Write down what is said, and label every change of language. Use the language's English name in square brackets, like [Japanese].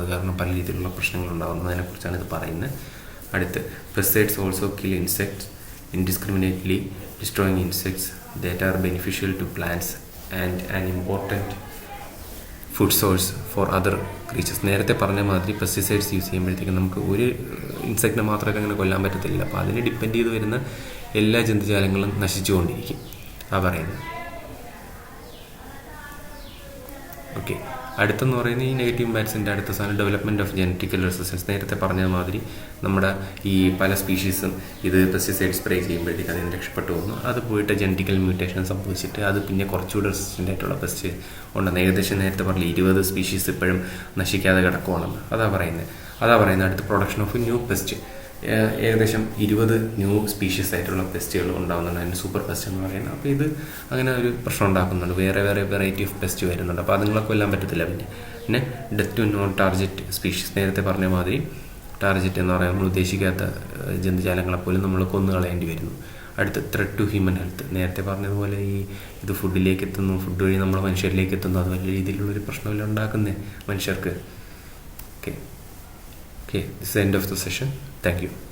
[Malayalam] അത് കാരണം പല രീതിയിലുള്ള പ്രശ്നങ്ങൾ ഉണ്ടാകുന്നതിനെക്കുറിച്ചാണ് ഇത് പറയുന്നത്. [English] അടുത്ത്, pesticides also kill insects indiscriminately, destroying insects that are beneficial to plants and an important food source for other creatures. [Malayalam] നേരത്തെ പറഞ്ഞ മാതിരി പെസ്റ്റിസൈഡ്സ് യൂസ് ചെയ്യുമ്പോഴത്തേക്കും നമുക്ക് ഒരു ഇൻസെക്റ്റിനെ മാത്രമൊക്കെ അങ്ങനെ കൊല്ലാൻ പറ്റത്തില്ല. അപ്പോൾ അതിനെ ഡിപ്പെൻഡ് ചെയ്ത് വരുന്ന എല്ലാ ജന്തുജാലങ്ങളും നശിച്ചുകൊണ്ടിരിക്കും പറയുന്നത്. ഓക്കെ, അടുത്തെന്ന് പറയുന്നത് ഈ നെഗറ്റീവ് ഇമ്പാക്ട്സിൻ്റെ അടുത്ത സാധനം [English] Development of genetical resistance. [Malayalam] നേരത്തെ പറഞ്ഞ മാതിരി നമ്മുടെ ഈ പല സ്പീഷീസും ഇത് പെസ്റ്റിസൈഡ് സ്പ്രേ ചെയ്യുമ്പോഴത്തേക്ക് അതിന് രക്ഷപ്പെട്ടു പോകുന്നു. അത് പോയിട്ട് ജനറ്റിക്കൽ മ്യൂട്ടേഷൻ സംഭവിച്ചിട്ട് അത് പിന്നെ കുറച്ചുകൂടെ റെസിസ്റ്റൻ്റ് ആയിട്ടുള്ള പെസ്റ്റ് ഉണ്ടെന്ന്. ഏകദേശം നേരത്തെ പറഞ്ഞ 20 സ്പീഷീസ് ഇപ്പോഴും നശിക്കാതെ കിടക്കുവാണെന്ന് അതാ പറയുന്നത്. അടുത്ത [English] production of new pest, [Malayalam] ഏകദേശം 20 ന്യൂ സ്പീഷീസ് ആയിട്ടുള്ള പെസ്റ്റുകൾ ഉണ്ടാകുന്നുണ്ട്. അതിന് സൂപ്പർ പെസ്റ്റ് എന്ന് പറയുന്നത്. അപ്പോൾ ഇത് അങ്ങനെ ഒരു പ്രശ്നം ഉണ്ടാക്കുന്നുണ്ട്. വേറെ വെറൈറ്റി ഓഫ് പെസ്റ്റ് വരുന്നുണ്ട്. അപ്പോൾ അതുങ്ങളൊക്കെ കൊല്ലാൻ പറ്റത്തില്ല. പിന്നെ [English] death to non target species, [Malayalam] നേരത്തെ പറഞ്ഞ മാതിരി ടാർജറ്റ് എന്ന് പറയാൻ നമ്മൾ ഉദ്ദേശിക്കാത്ത ജന്തുജാലങ്ങളെപ്പോലും നമ്മൾ കൊന്നു കളയേണ്ടി വരുന്നു. അടുത്ത്, [English] Threat to human health. [Malayalam] നേരത്തെ പറഞ്ഞതുപോലെ ഇത് ഫുഡിലേക്ക് എത്തുന്നു, ഫുഡ് വഴി നമ്മൾ മനുഷ്യരിലേക്ക് എത്തുന്നു. അത് വലിയ രീതിയിലുള്ളൊരു പ്രശ്നമില്ല ഉണ്ടാക്കുന്നേ മനുഷ്യർക്ക്. [English] Okay, this is the end of the session. Thank you.